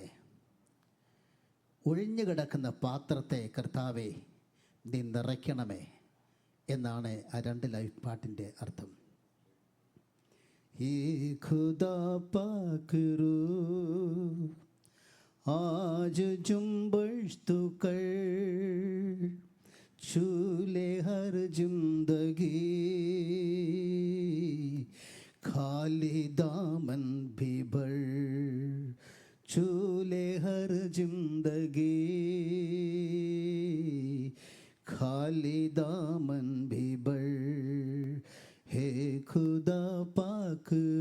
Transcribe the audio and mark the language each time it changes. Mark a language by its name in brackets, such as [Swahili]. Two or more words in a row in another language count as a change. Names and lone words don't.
[Malayalam] ഒഴിഞ്ഞു കിടക്കുന്ന പാത്രത്തെ കർത്താവെ നീ നിറയ്ക്കണമേ എന്നാണ് ആ 2 ലൈൻ പാട്ടിൻ്റെ അർത്ഥം. [Hindi] ऐ ख़ुदा पाक रूह आज जुंबिश तू कर छूले हर जिंदगी खाली दामन भी भर छूले हर जिंदगी खाली दामन भी भर हे खुदा पाक